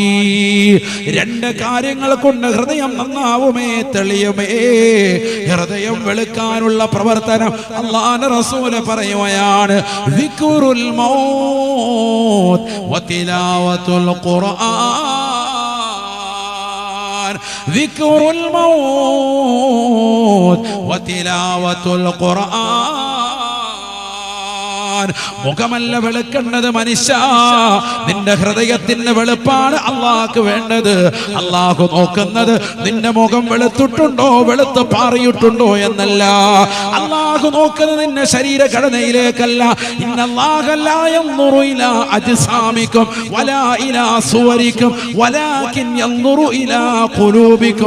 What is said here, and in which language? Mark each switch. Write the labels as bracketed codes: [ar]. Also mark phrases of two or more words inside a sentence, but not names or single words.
[ml] രണ്ട് കാര്യങ്ങൾ കൊണ്ട് ഹൃദയം നന്നാവുമേ, തെളിയുമേ. ഹൃദയം വെളുക്കാനുള്ള പ്രവർത്തനം അല്ലാഹുവിന്റെ റസൂല് പറയുകയാണ്, [ar] ذكر الموت وتلاوة القرآن. ذكر الموت وتلاوة القرآن. [ml] മുഖമല്ല വെളുക്കേണ്ടത് മനുഷ്യ, നിന്റെ ഹൃദയത്തിന്റെ വെളുപ്പാണ് അള്ളാഹ്ക്ക് വേണ്ടത്. അള്ളാഹു നോക്കുന്നത് നിന്റെ മുഖം വെളുത്തിട്ടുണ്ടോ, വെളുത്ത് പാറിയിട്ടുണ്ടോ എന്നല്ല. അള്ളാഹു നോക്കുന്നത് നിന്റെ ശരീരഘടനയിലേക്കല്ല. [ar] إن الله لا ينظر إلى أجسامكم ولا إلى صوركم ولكن ينظر إلى قلوبكم.